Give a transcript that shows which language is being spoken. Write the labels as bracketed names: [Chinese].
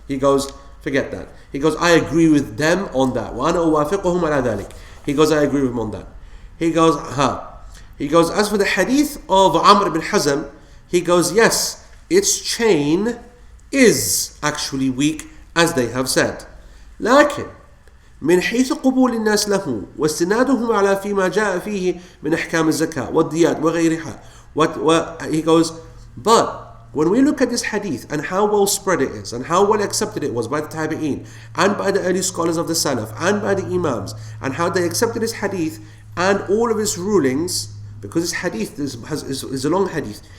[English] He goes, forget that. He goes, I agree with them on that. [Arabic] وَأَنَا أُوَافِقُهُمْ عَلَى ذَلِكَ. [English] He goes, I agree with him on that. He goes, He goes, as for the hadith of Amr ibn Hazm, he goes, yes, its chain is actually weak, as they have said. [Arabic] لكن من حيث قبول الناس له واستنادهم على فيما جاء فيه من أحكام الزكاة والديات وغيرها. [English] He goes, but when we look at this hadith and how well spread it is and how well accepted it was by the tabi'een and by the early scholars of the salaf and by the imams, and how they accepted this hadith and all of its rulings, because this hadith is a long hadith.